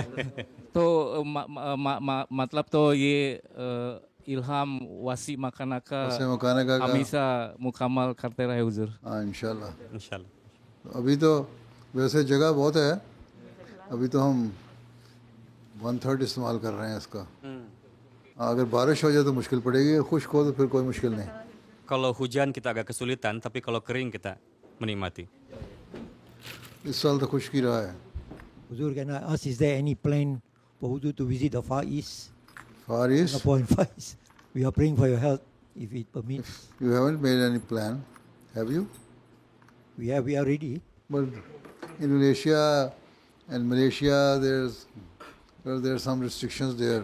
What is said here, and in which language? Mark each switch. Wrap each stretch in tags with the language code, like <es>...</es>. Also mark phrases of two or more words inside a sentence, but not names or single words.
<ur>تو مطلب تو یہ الہام</ur> <ar>واسع مکانک</ar> <ur>کا ہمیشہ مکمل کرتے رہے حضور. हाँ</ur> <ar>إن شاء الله. إن شاء الله.</ar> <ur>ابھی تو ویسے جگہ بہت ہے، ابھی تو ہم 1/3 استعمال کر رہے ہیں اس کا. اگر بارش ہو جائے تو مشکل پڑے گی، خشک ہو تو پھر کوئی مشکل نہیں.</ur> <id>Kalau hujan kita agak kesulitan, tapi kalau kering kita menikmati.</id> <ur>اس سال تو خشک ہی رہا ہے.</ur> <en>Huzur, can I ask, is there any plan for Huzur to visit the Far East? Far East? Singapore and Far East. We are praying for your health, if it permits. You haven't made any plan, have you? We are ready. But in Indonesia and Malaysia, there are some restrictions there.</en>